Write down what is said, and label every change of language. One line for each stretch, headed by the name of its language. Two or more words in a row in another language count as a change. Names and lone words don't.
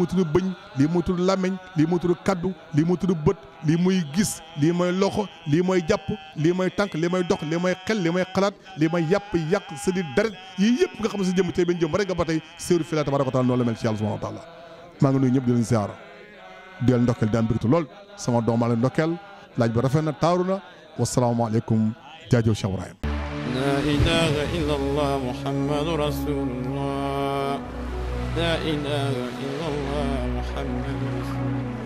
Wolof: ngi tudd bëñ lii mu ngi tudd làmmiñ lii mu ngi tudd kaddu lii mu ngi tudd bët lii muy gis lii mooy loxo lii mooy jàpp lii mooy tànk lii mooy dox lii mooy xel lii mooy xalaat lii mooy yàpp yàq sa di deret yii yëpp nga xam ne sa jëmm tey benn jëm rek nga ba tey séeru fi la
Arabic: تبارك وتعالى
Wolof: noonu la mel ci yàlla
Arabic: سبحانه وتعالى
Wolof: maa ngi nuyu ñëpp di leen ziara di leen ndokkeel di am mbégte lool sama doom maa leen ndokkeel laaj ba rafet na taaru na wasalaamaaleykum jaajëf Cheikh Ibrahim
Arabic: لا إله إلا الله محمد رسول الله لا إله إلا الله محمد رسول الله